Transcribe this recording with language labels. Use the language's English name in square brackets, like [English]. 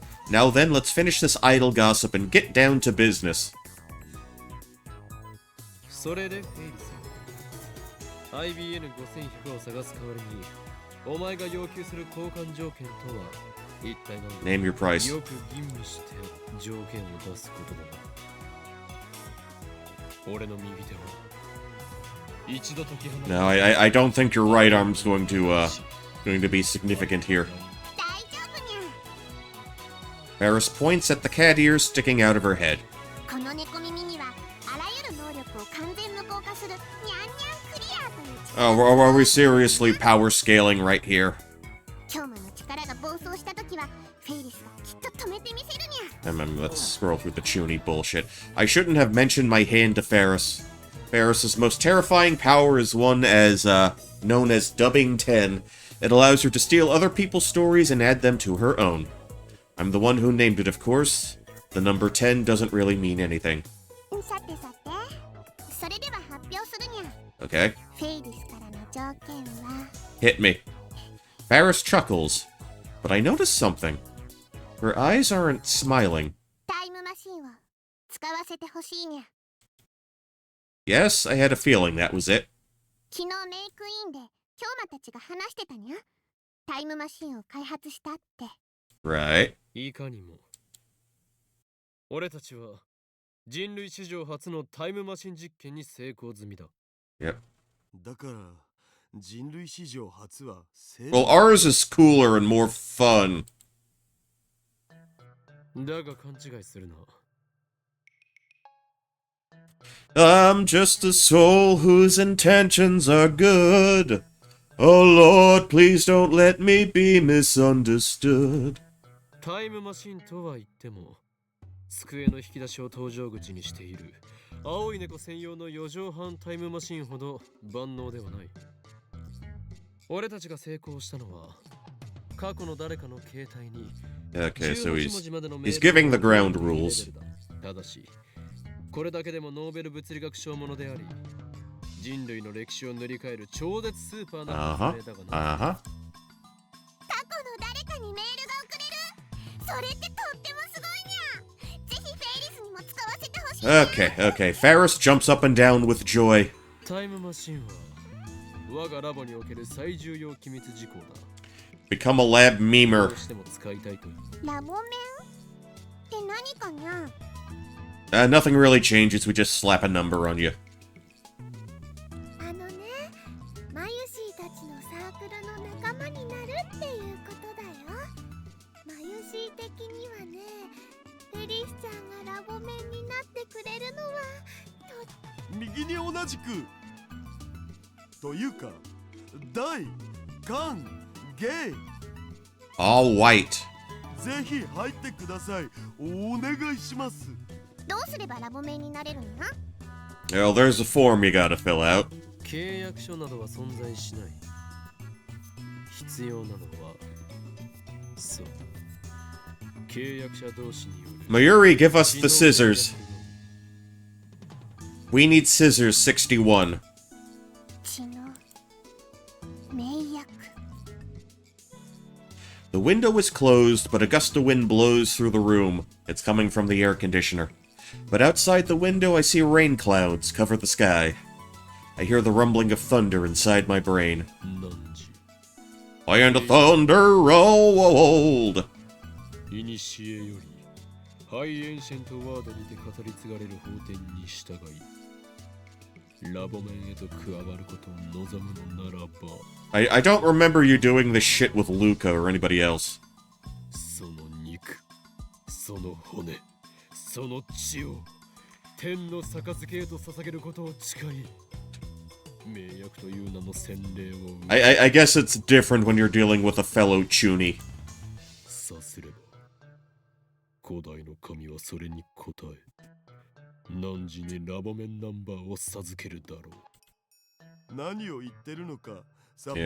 [English] Now then, let's finish this idle gossip and get down to business. [Japanese] それでフェイリス、IBN5100 を探す代わりにお前が要求する交換条件とは一体何だ。 [English] Name your price. [Japanese] よく吟味して条件を出すことだな。俺の右手は一度解き放た [English] No, I don't think your right arm's going to be significant here. [Japanese] 大丈夫にゃ。 [English] Ferris points at the cat ears sticking out of her head. [Japanese] この猫耳にはあらゆる能力を完全無効化するニャンニャンクリアという力。 [English] Oh, are we seriously power scaling right here? [Japanese] 今日の力が暴走したときはフェイリスがきっと止めてみせるにゃ。 [English] Let's scroll through the chuny bullshit. I shouldn't have mentioned my hand to Ferris. Ferris's most terrifying power is one as, known as Dubbing 10. It allows her to steal other people's stories and add them to her own. I'm the one who named it, of course. The number 10 doesn't really mean anything. [Japanese] さてさて、それでは発表するにゃ。 [English] Okay? [Japanese] フェイリスからの条件は [English] Hit me. Ferris chuckles. But I notice something. Her eyes aren't smiling. [Japanese] タイムマシンを使わせてほしいにゃ。 [English] Yes, I had a feeling that was it. [Japanese] 昨日メイクインで京馬たちが話してたにゃ。タイムマシンを開発したって。 [English] Right. [Japanese] いかにも俺たちは人類史上初のタイムマシン実験に成功済みだ。 [English] Yep. [Japanese] だから人類史上初は [English] Well, ours is cooler and more fun. [Japanese] だが勘違いするな。 [English] I'm just a soul whose intentions are good. Oh Lord, please don't let me be misunderstood. [Japanese] タイムマシンとは言っても机の引き出しを搭乗口にしている青い猫専用の4畳半タイムマシンほど万能ではない。俺たちが成功したのは過去の誰かの携帯に [English] Okay, so he's giving the ground rules. [Japanese] ただしこれだけでもノーベル物理学賞ものであり人類の歴史を塗り替える超絶スーパーな発明だがな。過去の誰かにメールが送れる。それってとってもすごいにゃ。ぜひフェイリスにも使わせてほしい。 [English] Okay, okay. Ferris jumps up and down with joy. [Japanese] タイムマシンは我がラボにおける最重要機密事項だ。 [English] Become a lab memer. [Japanese] どうしても使いたいという。ラボメンって何かにゃ。 [English] Nothing really changes. We just slap a number on you. [Japanese] あのね、マユシーたちのサークルの仲間になるっていうことだよ。マユシー的にはね、フェリスちゃんがラボメンになってくれるのは右に同じくというか大歓迎。 [English] All white. [Japanese] ぜひ入ってください。お願いします。どうすればラボメンになれるの？ [English] Well, there's a form you gotta fill out. [Japanese] 契約書などは存在しない。必要なのはそう契約者同士による [English] Mayuri, give us the scissors. We need scissors 61. [Japanese] 血の名約。 [English] The window is closed, but a gust of wind blows through the room. It's coming from the air conditioner. But outside the window, I see rain clouds cover the sky. I hear the rumbling of thunder inside my brain. [Japanese] 何時 [English] I am the thunder rolled. [Japanese] いにしえよりハイエンシェントワードにて語り継がれる法典に従いラボメンへと加わることを望むのならば [English] I don't remember you doing this shit with Luca or anybody else. [Japanese] その肉その骨その血を天の杯へと捧げることを誓い名約という名の洗礼を [English] I guess it's different when you're dealing with a fellow Chuny. [Japanese] さすれば古代の神はそれに応え汝にラボメンナンバーを授けるだろう。何を言ってるのかさっぱり